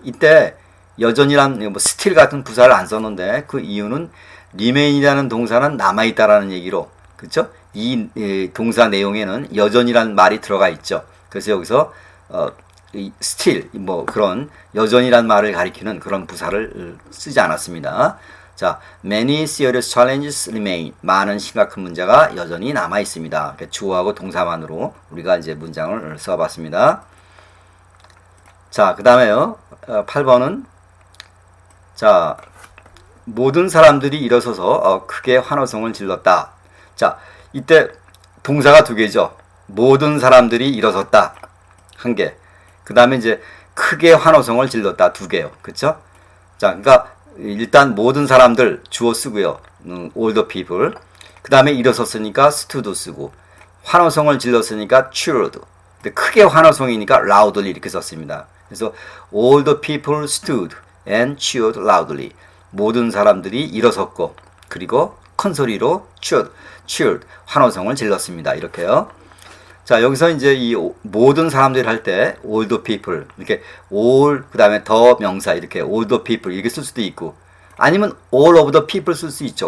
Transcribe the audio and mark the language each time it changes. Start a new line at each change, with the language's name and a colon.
Korean: 이때 여전히란 뭐 still 같은 부사를 안 썼는데 그 이유는 remain이라는 동사는 남아 있다라는 얘기로 그렇죠? 이 동사 내용에는 여전이라는 말이 들어가 있죠. 그래서 여기서 still 뭐 그런 여전이란 말을 가리키는 그런 부사를 쓰지 않았습니다.
English: 자, many serious challenges remain.
Korean: 많은 심각한 문제가 여전히 남아 있습니다. 주어하고 동사만으로 우리가 이제 문장을 써봤습니다. 자, 그 다음에요. 8번은 자, 모든 사람들이 일어서서 크게 환호성을 질렀다. 자, 이때 동사가 두 개죠. 모든 사람들이 일어섰다. 한 개. 그 다음에 이제 크게 환호성을 질렀다. 두 개요. 그쵸? 자, 그러니까 일단 모든 사람들 주어 쓰고요.
English: all the people.
Korean: 그 다음에 일어섰으니까 stood 쓰고 환호성을 질렀으니까 cheered. 근데 크게 환호성이니까 loudly 이렇게 썼습니다. 그래서
English: all the people stood and cheered loudly.
Korean: 모든 사람들이 일어섰고 그리고 큰 소리로 cheered, 환호성을 질렀습니다. 이렇게요. 자, 여기서 이제 이 모든 사람들이 할 때
English: all the people
Korean: 이렇게 all 그다음에 더 명사 이렇게 all the people 이렇게 쓸 수도 있고 아니면
English: all of the people
Korean: 쓸 수 있죠.